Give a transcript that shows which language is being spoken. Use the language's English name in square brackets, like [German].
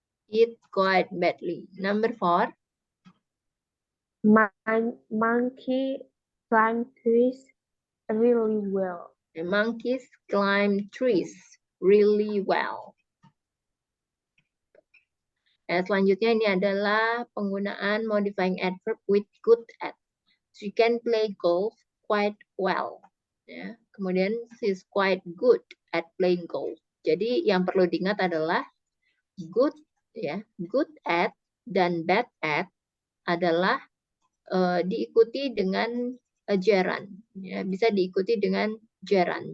[English] Eat quite badly. Number 4. Monkey climb trees really well. The monkeys climb trees really well. [Indonesian] Selanjutnya ini adalah penggunaan [English] modifying adverb with good at. She can play golf quite well. [Indonesian] Ya. Kemudian [English] she's quite good at playing golf. [Indonesian] Jadi yang perlu diingat adalah good, ya, good at dan bad at adalah diikuti dengan gerund. Ya, bisa diikuti dengan gerund.